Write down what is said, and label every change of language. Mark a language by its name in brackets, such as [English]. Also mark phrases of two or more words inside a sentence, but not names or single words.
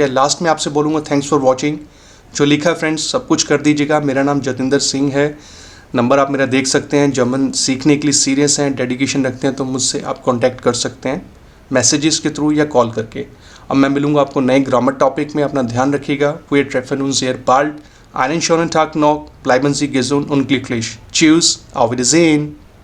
[Hindi] लास्ट में आपसे बोलूँगा [English] thanks for watching. [Hindi] जो लिखा है फ्रेंड्स सब कुछ कर दीजिएगा। मेरा नाम जतिंदर सिंह है, नंबर आप मेरा देख सकते हैं। जर्मन सीखने के लिए सीरियस हैं, डेडिकेशन रखते हैं तो मुझसे आप कॉन्टैक्ट कर सकते हैं मैसेजेस के थ्रू या कॉल करके। अब मैं मिलूँगा आपको नए ग्रामर टॉपिक में। अपना ध्यान रखिएगा। [German] Wir treffen uns sehr bald. Einen schönen Tag noch. Bleiben Sie gesund und glücklich. Tschüss. Auf Wiedersehen.